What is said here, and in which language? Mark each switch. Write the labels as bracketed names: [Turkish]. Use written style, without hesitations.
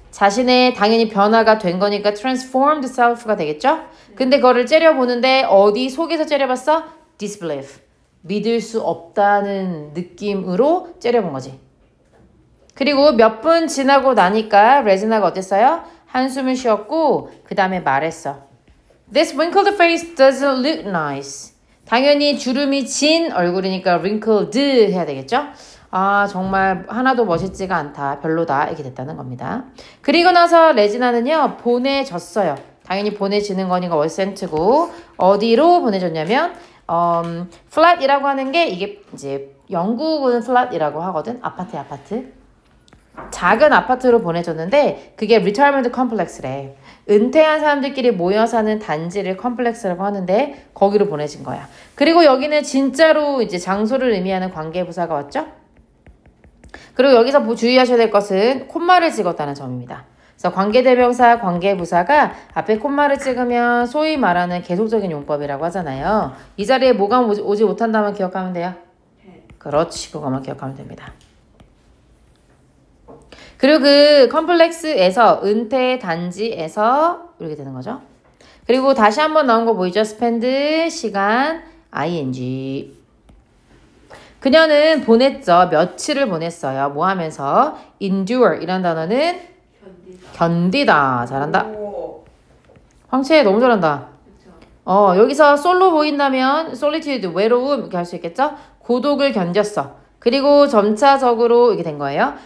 [Korean] 자신의 당연히 변화가 된 거니까 transformed self가 되겠죠? 근데 그거를 째려보는데 어디 속에서 째려봤어? [English] disbelief. [Korean] 믿을 수 없다는 느낌으로 째려본 거지. 그리고 몇 분 지나고 나니까 레지나가 어땠어요? 한숨을 쉬었고 그 다음에 말했어. [English] This wrinkled face doesn't look nice. [Korean] 당연히 주름이 진 얼굴이니까 wrinkled 해야 되겠죠? 아 정말 하나도 멋있지가 않다. 별로다. 이렇게 됐다는 겁니다. 그리고 나서 레지나는요. 보내졌어요. 당연히 보내지는 거니까 월센트고 어디로 보내졌냐면 flat이라고 하는 게 이게 이제 영국은 flat이라고 하거든. 아파트야 아파트. 작은 아파트로 보내줬는데 그게 retirement complex래. 은퇴한 사람들끼리 모여 사는 단지를 컴플렉스라고 하는데 거기로 보내진 거야. 그리고 여기는 진짜로 이제 장소를 의미하는 관계부사가 왔죠. 그리고 여기서 주의하셔야 될 것은 콤마를 찍었다는 점입니다. 그래서 관계대명사, 관계부사가 앞에 콤마를 찍으면 소위 말하는 계속적인 용법이라고 하잖아요. 이 자리에 뭐가 오지 못한다면 기억하면 돼요. 그렇지, 그것만 기억하면 됩니다. 그리고 그 컴플렉스에서 은퇴 단지에서 이렇게 되는 거죠. 그리고 다시 한번 나온 거 보이죠? [English] spend [Korean] 시간 [English] ing. [Korean] 그녀는 보냈죠. 며칠을 보냈어요. 뭐 하면서? endure 이란 단어는 견디다. 잘한다. 황채 너무 잘한다. 여기서 솔로 보인다면 solitude 외로움 이렇게 할 수 있겠죠? 고독을 견뎠어. 그리고 점차적으로 이렇게 된 거예요.